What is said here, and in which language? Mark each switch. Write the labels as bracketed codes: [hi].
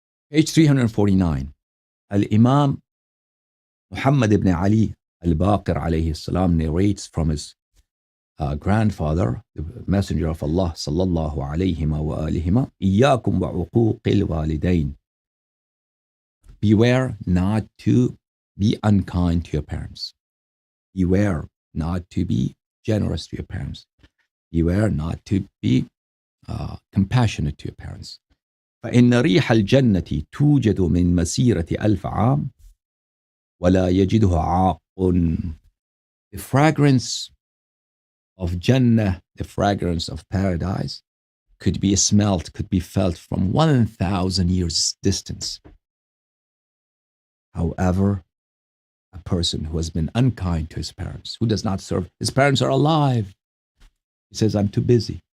[en] Page 349. Al-Imam Muhammad ibn Ali al-Baqir alayhi salam narrates from his grandfather, the Messenger of Allah sallallahu alayhi wa alihima, [ar] إِيَّاكُمْ وَعُقُوقِ الْوَالِدَيْنِ. [en] Beware not to be unkind to your parents. Beware not to be generous to your parents. Beware not to be compassionate to your parents. [ar] فإن ريح الجنة توجد من مسيرة 1000 عام ولا يجده عاق. [en] The fragrance of Jannah, the fragrance of paradise, could be smelled, could be felt from 1,000 years distance. However, a person who has been unkind to his parents, who does not serve, his parents are alive, he says, I'm too busy.